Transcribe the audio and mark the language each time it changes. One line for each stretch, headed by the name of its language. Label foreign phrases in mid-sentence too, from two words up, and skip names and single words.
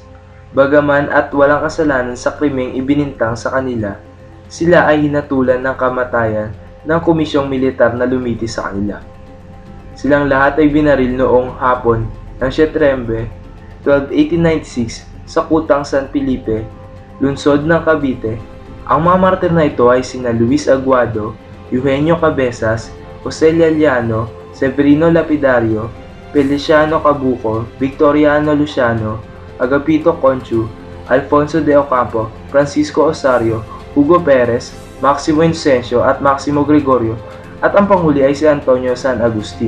Filipino: Bagaman at walang kasalanan sa krimeng ibinintang sa kanila, sila ay hinatulan ng kamatayan ng komisyong militar na lumiti sa kanila. Silang lahat ay binaril noong hapon ng Setyembre 12, 1896 sa Kutang San Felipe, lungsod ng Cavite. Ang mga martir na ito ay sina Luis Aguado, Eugenio Cabezas, Jose Lialiano, Severino Lapidario, Feliciano Cabuco, Victoriano Luciano, Agapito Conchu, Alfonso de Ocampo, Francisco Osario, Hugo Perez, Maximo Inocencio at Maximo Gregorio, at ang panghuli ay si Antonio San Agustin.